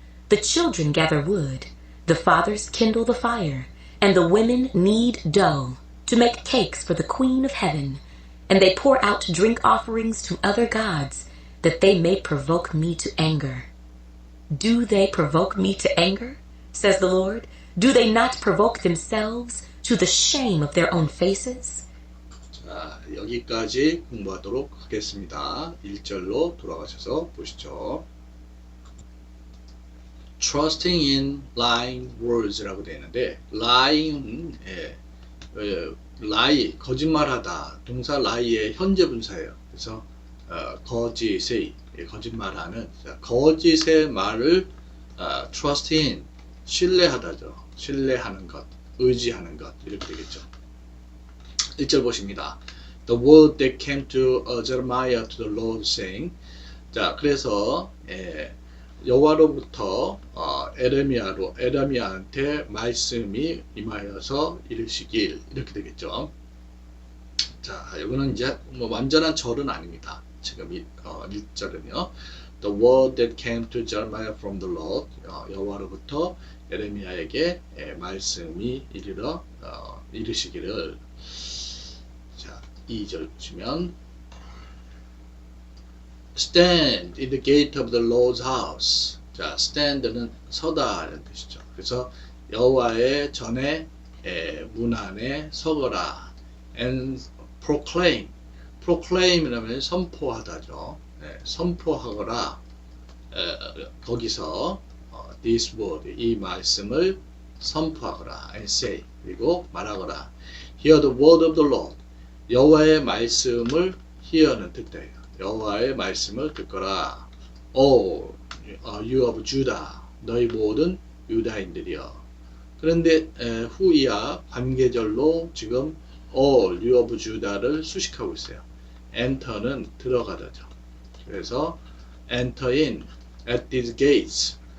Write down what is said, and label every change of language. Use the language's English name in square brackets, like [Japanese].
[English] The children gather wood, the fathers kindle the fire, and the women knead dough to make cakes for the Queen of Heaven, and they pour out drink offerings to other gods, that they may provoke me to anger. Do they provoke me to anger, says the Lord? Do they not provoke themselves to the shame of their own faces? [Korean] 자, 여기까지 공부하도록 하겠습니다. 1절로 돌아가셔서 보시죠. [English] Trusting in lying words [Korean] 라고 되어 있는데, lying은 lie, 거짓말하다, 동사 lie의 현재 분사예요. 그래서 거짓의, 거짓말하는, 거짓의 말을 [English] trust in, [Korean] 신뢰하다죠. 신뢰하는 것, 의지하는 것, 이렇게 되겠죠. 1절 보십니다. [English] The word that came to Jeremiah to the Lord saying, [Korean] 자, 그래서 여호와로부터 에레미야한테 말씀이 임하여서 이르시길, 이렇게 되겠죠. 자, 이거는 이제 뭐 완전한 절은 아닙니다. 지금 1절은요. [English] The word that came to Jeremiah from the Lord, [Korean] 여호와로부터 에레미야에게 말씀이 이르시기를. 자, 2절 보시면 [English] Stand in the gate of the Lord's house. [Korean] 자, [English] stand [Korean] 는 서다 이런 뜻이죠. 그래서 여호와의 전에 문 안에 서거라. [English] And proclaim. [Korean] proclaim이라면 선포하다죠. 선포하거라. 거기서 [English] this word, [Korean] 이 말씀을 선포하거라. [English] And say. [Korean] 그리고 말하거라. [English] Hear the word of the Lord. [Korean] 여호와의 말씀을 [English] hear [Korean] 는 듣다예요. 여호와의 말씀을 듣거라. [English] O you of Judah, [Korean] 너희 모든 유다인들이여. 그런데 후이야 관계절로 지금 [English] all you of Judah [Korean] 를 수식하고 있어요. enter는 들어가다죠. 그래서 [English] enter in at these gates,